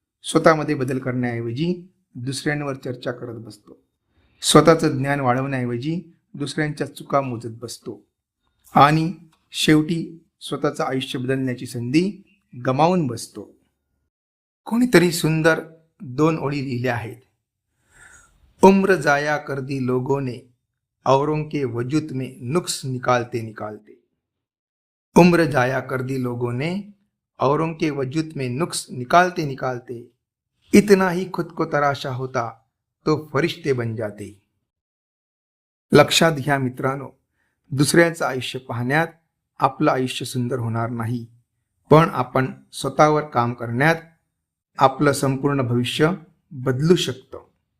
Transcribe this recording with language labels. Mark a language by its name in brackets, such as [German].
[Marathi] स्वतःमध्ये बदल करण्याऐवजी दुसऱ्यांवर चर्चा करत बसतो. स्वतःचं ज्ञान वाढवण्याऐवजी दुसऱ्यांच्या चुका मोजत बसतो आणि शेवटी स्वतःचं आयुष्य बदलण्याची संधी गमावून बसतो. कोणीतरी सुंदर 2 ओळी लिहिल्या आहेत. [Hindi] उम्र जाया कर दी लोगों ने, औरों के वजूद में नुक्स निकालते निकालते. उम्र जाया कर दी लोगों ने, औरों के वजूद में नुक्स निकालते निकालते. इतना ही खुद को तराशा होता तो फरिश्ते बन जाते. [Marathi] लक्षात घ्या मित्रांनो, दुसऱ्याचं आयुष्य पाहण्यात आपलं आयुष्य सुंदर होणार नाही, पण आपण स्वतःवर काम करण्यात आपलं संपूर्ण भविष्य बदलू शकतो.